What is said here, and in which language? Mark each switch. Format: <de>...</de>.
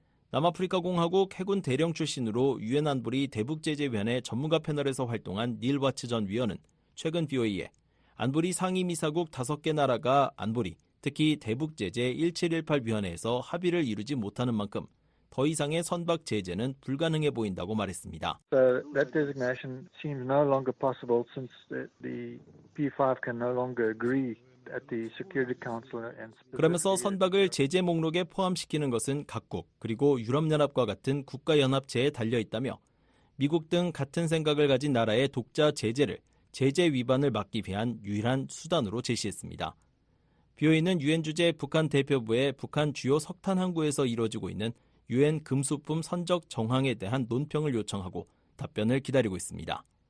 <ko>남아프리카 공화국 해군 대령 출신으로 유엔 안보리 대북제재위원회 전문가 패널에서 활동한 닐 와츠 전 위원은 최근 BOA에 안보리 상임이사국 5개 나라가 안보리, 특히 대북제재 1718위원회에서 합의를 이루지 못하는 만큼 더 이상의 선박 제재는 불가능해 보인다고 말했습니다.</ko> <en>That designation seems no longer possible since the P5 can no longer agree at the Security Council and</en> <ko>그러면서 선박을 제재 목록에 포함시키는 것은 각국 그리고 유럽연합과 같은 국가연합체에 달려있다며 미국 등 같은 생각을 가진 나라의 독자 제재를 제재 위반을 막기 위한 유일한 수단으로 제시했습니다. BOA는 유엔 주재 북한 대표부에 북한 주요 석탄 항구에서 이루어지고 있는 유엔 금수품 선적 정황에 대한 논평을 요청하고 답변을 기다리고 있습니다.</ko>